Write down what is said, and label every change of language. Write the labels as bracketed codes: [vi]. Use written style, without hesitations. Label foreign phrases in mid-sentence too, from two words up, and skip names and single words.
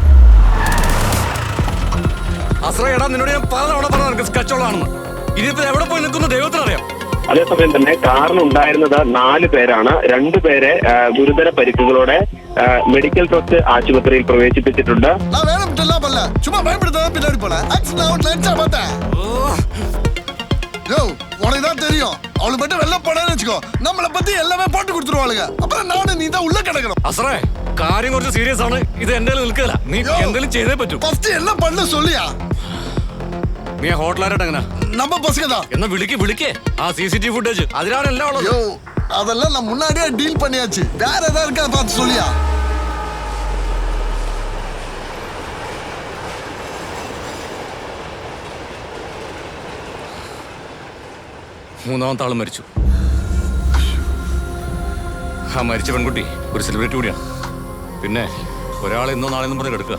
[ml] അതേസമയം തന്നെ കാറിനുണ്ടായിരുന്നത് 4 പേരാണ്. 2 പേരെ ഗുരുതര പരിക്കുകളോടെ മെഡിക്കൽ ട്രസ്റ്റ് ആശുപത്രിയിൽ പ്രവേശിപ്പിച്ചിട്ടുണ്ട്. [ta] உனக்குதான் தெரியும், அவளை மட்டும் வெளில போனேன்னு வச்சுக்கோ, நம்மளை பத்தி எல்லாமே போட்டு கொடுத்துருவாளுங்க. அப்புறம் நானும் நீ தான் உள்ள கிடக்கணும். [ml] അസറേ, കാര്യം കുറച്ച് സീരിയസ് ആണ്. ഇത് എന്റെ നിൽക്കില്ല. നീ എന്തെങ്കിലും ചെയ്തേ പറ്റൂ. [ta] ഫസ്റ്റ് என்ன பண்ண சொல்லியா? [ml] നീ ഹോട്ടലായിട്ട് എങ്ങനെ [ta] நம்ம பசங்க தான். [ml] എന്നാ വിളിക്കേ ആ CCTV ഫുട്ടേജ്. അതിലാണ് എല്ലാം ഉള്ളത്. [ta] அதெல்லாம் நான் முன்னாடியே டீல் பண்ணியாச்சு. வேற ஏதாவது இருக்கா பார்த்து சொல்லியா? [ml] മൂന്നാമത്തെ ആളും മരിച്ചു. ആ മരിച്ച പെൺകുട്ടി ഒരു സെലിബ്രിറ്റി കൂടിയാണ്. പിന്നെ ഒരാൾ ഇന്നോ നാളെന്നും പറഞ്ഞ് കിടക്കുക.